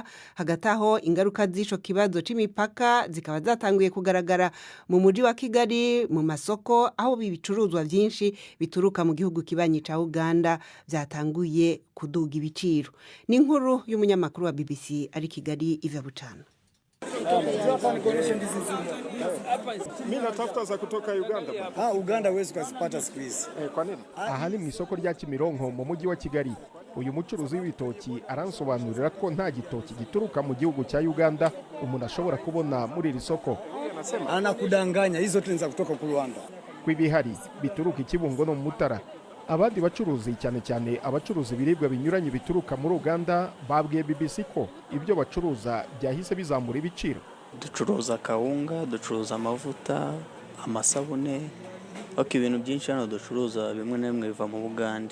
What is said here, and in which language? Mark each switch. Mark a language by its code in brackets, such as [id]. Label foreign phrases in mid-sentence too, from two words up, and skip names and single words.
[rn] Hagati aho ingaruka z'ico kibazo c'imipaka zikaba zatanguye kugaragara mu muji wa Kigali, mu masoko aho ibicuruzwa byinshi bituruka mu gihugu kibanyi ca Uganda byatanguye kuduga ibiciro. Ni inkuru y'umunyamakuru wa BBC ari Kigali Iva Bucana. [sw] Mimi natafuta za kutoka Uganda. Uganda huwezi kuzipata siku hizi. Kwa nini? [rw] Aha ni mu isoko rya Kimironko mu mujyi wa Kigali. Uyu mucuruzi w'ibitoki aransobanurira ko nta gitoki gituruka mu gihugu cya Uganda umuntu ashobora kubona muri iri soko. [sw] Anakudanganya, hizo tu za kutoka ku Rwanda. [rw] Kw'ibihari bituruka Kibungo no mu Mutara. Abandi bacuruzi cyane cyane abacuruzi biribwa binyuranye bituruka muri Uganda babwiye BBC ko ibyo bacuruza byahise bizamura ibiciro. Ducuruza kawunga, ducuruza amavuta, amasabune, ibintu byinshi hano ducuruza bimwe na bimwe biva mu Bugande.